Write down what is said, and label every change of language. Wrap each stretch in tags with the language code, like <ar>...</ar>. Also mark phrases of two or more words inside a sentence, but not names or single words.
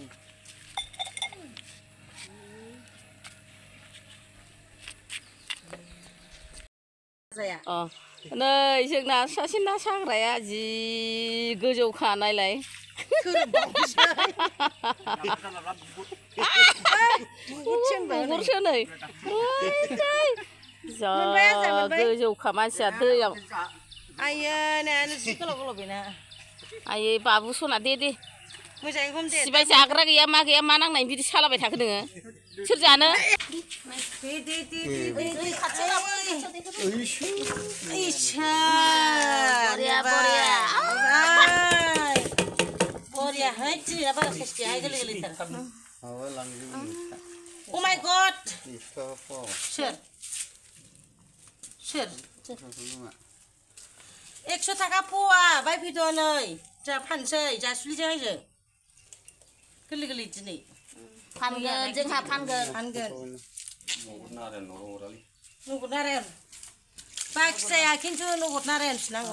<brx>नै जोंना सासे ना साग्राया जि गोजौखा नायलाय बुगुरसो नै जा गोजौखा मानसिया दैयाव आयो नायानो जि गोलाव गोलाव बेना आयै बाबु सना दे मोजाङै हमदे सिबाय जाग्रा गैया मा नांनाय बिदि सालाबाय थाखो नोङो सोर जानो</brx> <en>Oh my god! Sure.</en> <brx>100 थाखा फवा बायफैदो नै जा फानसै जा सुलिजों आइजों गोरलै गोरलै दिनै फानगोन जोंहा फानगोन नगद नारें बाखि जाया खिन्थु नगद नारें फिनांगौ</brx>